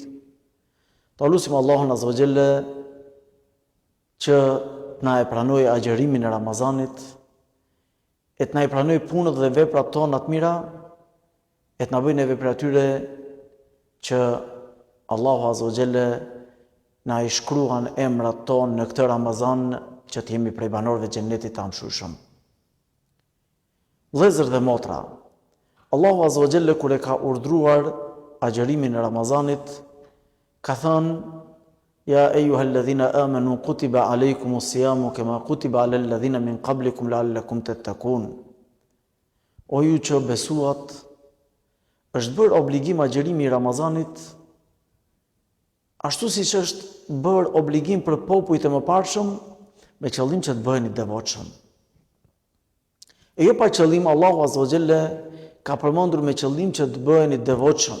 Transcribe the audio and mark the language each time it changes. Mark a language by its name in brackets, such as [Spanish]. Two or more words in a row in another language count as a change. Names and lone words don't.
[Albanian] Ta lutim Allahun [Arabic] عز وجل [Albanian] që na e pranoj agjërimin e Ramazanit, e të na e pranoj punët dhe veprat tona të mira, e të na bëjë neve për atyre që Allahu [Arabic] عز وجل [Albanian] na i shkruan emrat tonë në këtë Ramazan, që të jemi prej banorëve të xhennetit të anshujshëm. Vëllezër dhe motra, Allahu [Arabic] عز وجل [Albanian] kur e ka urdhëruar agjërimin e Ramazanit, ka thënë: [Arabic] يا أيها الذين آمنوا كتب عليكم الصيام كما كتب على الذين من قبلكم لعلكم تتقون. [Albanian] O ju që besuat, është bërë obligim agjërimi i Ramazanit, ashtu siç është bërë obligim për popujt e mëparshëm, me qëllim që të bëheni devotshëm. E jo pa qëllim, Allahu [Arabic] عز وجل [Albanian] ka përmendur me qëllim që të bëheni devotshëm.